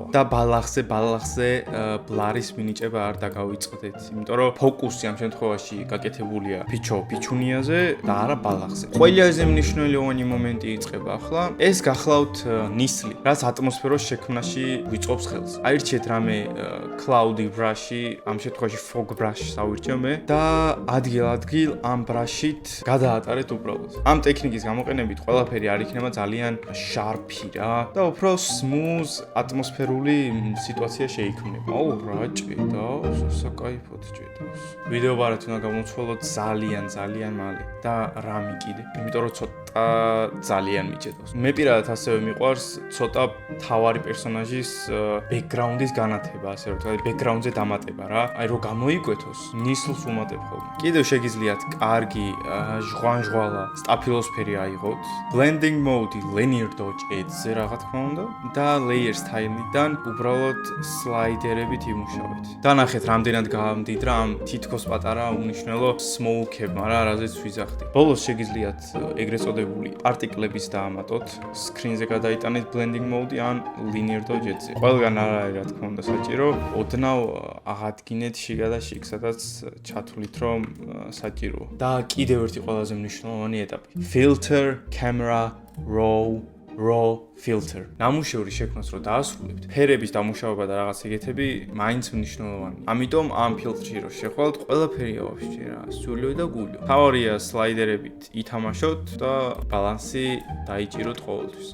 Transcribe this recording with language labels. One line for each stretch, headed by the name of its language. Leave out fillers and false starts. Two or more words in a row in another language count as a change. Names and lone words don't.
Georgian: და ბალახზე ბლარის მინიჭება არ დაგავიწყდეთ, იმიტომ რომ ფოკუსი ამ შემთხვევაში გაკეთებულია ფიჩუნიაზე და არა ბალახზე. ყველაზე მნიშვნელოვანი მომენტი იწყება ახლა. ეს გახლავთ ნისლი, რაც ატმოსფეროს შექმნაში ვიწყობს ხელს. აირჩიეთ რამე
English: cloudy brush-ი,
Georgian: ამ შემთხვევაში
English: fog brush-ს
Georgian: ავირჩიე მე და ადგილ-ადგილ ამ brush-ით გადაატარეთ უბრალოდ. ამ ტექნიკის გამოყენებით ყველაფერი არ იქნება ძალიან sharp-ი რა და უფრო smooth ატმოსფერული სიტუაცია შეიქმნება. აუ რა ჭედავს, საკაიფოდ ჭედავს. ვიდეო ბარათი უნდა გამოცვალოთ ძალიან მალე და რამი კიდე. იმიტომ რომ ცოტა ძალიან მიჭედავს. მე პირადად ასევე მიყვარს ცოტა თავარი პერსონაჟის background-ის განათება, ასე რომ თქვა, background-ზე დამატება რა. აი რომ გამოიკვეთოს, ნისლს უმატებ ხოლმე. კიდევ შეგიძლიათ კარგი ჟღანჟღვალა სტაფილოსფერი აიღოთ.
English: Blending mode-ი linear dodge edge-ზე
Georgian: რა თქმა უნდა და
English: layer style-დან
Georgian: უბრალოდ სლაიდერებით იმუშავეთ. დანახეთ რამდენად გამდიდრა ამ თითქოს პატარა უნიშნელო smoke-ებმა რა, რაზეც ვიზახდი. ბოლოს შეგიძლიათ ეგრეთ წოდებული პარტიკლების დაამატოთ, screen-ზე გადაიტანეთ
English: blending mode-ი
Georgian: ან
English: linear dodge edge-ზე.
Georgian: ყველგან არ არის რა თქმა უნდა საჭირო, ოდნავ აღადგინეთ შიგა და შიგ, სადაც ჩათვლით რომ საჭიროა. და კიდევ ერთი ყველაზე მნიშვნელოვანი ეტაპი.
English: Filter, camera, raw filter.
Georgian: ნამუშევრის შექმნას რო დაასრულებთ, ფერების დამუშავება და რაღაც ეგეთები მაინც მნიშვნელოვანია. ამიტომ ამ ფილტრში რო შეხვალთ, ყველაფერია ვაფშე რა, სულიო და გულიო. თავარია სლაიდერებით ითამაშოთ და ბალანსი დაიჭიროთ ყოველთვის.